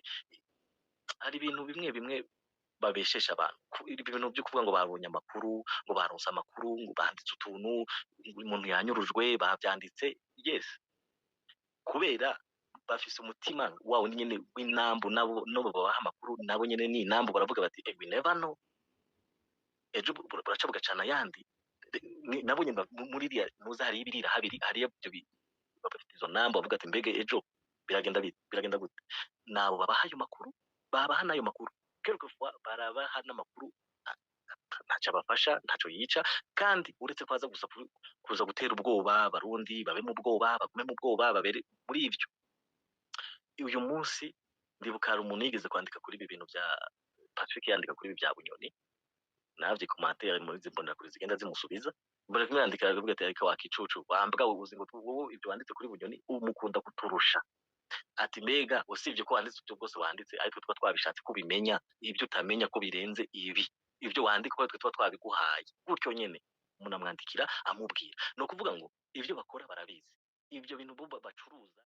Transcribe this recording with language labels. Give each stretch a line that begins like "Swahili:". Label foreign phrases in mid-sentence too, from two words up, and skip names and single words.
Rundi: Hari ibintu bimwe babeshesha abantu, ibintu byo kuvuga ngo babonye amakuru, ngo baronse amakuru, ngo banditse utuntu, umuntu yanyurujwe bavyanditse. Yes, kubera bafise umutima wawo nyene w'inambu, nabo babaha amakuru nabo nyene ni inambu, baravuga bati
English: we never know,
Rundi: ejo buraca bugacana yandi. Nabo nyene muri iriya muza hari ibirira habiri hari ibyo bafite izo nambu bavuga ati mbege ejo biragenda gute. Nabo babaha ayo makuru, babaha nayo makuru quelquefois barabaha n'amakuru ntacyo abafasha, ntacyo yica, kandi uretse ko aza kuza gutera ubwoba abarundi babe mu bwoba, bagume mu bwoba, babere muri ivyo. Uyu munsi ndibuka hari umuntu yigeze kwandika kuri ibi bintu bya Patrick yandika kuri ibi bya Bunyoni navye commentaire muri zimbonera kuri zigenda zimusubiza mbere kumwe yandika akavuga ati ariko wakicucu wambwa ubuzi ngo wowe ibyo wanditse kuri Bunyoni umukunda kuturusha ati mbega usibye ko wanditse ibyo bwose wanditse ariko twa twabishatse kubimenya ibyo utamenya ko birenze ibi ibyo wandika ko twa twabiguhaye gutyo nyene umuntu amwandikira amubwira no kuvuga ngo ibyo bakora barabizi ibyo bintu bo bacuruza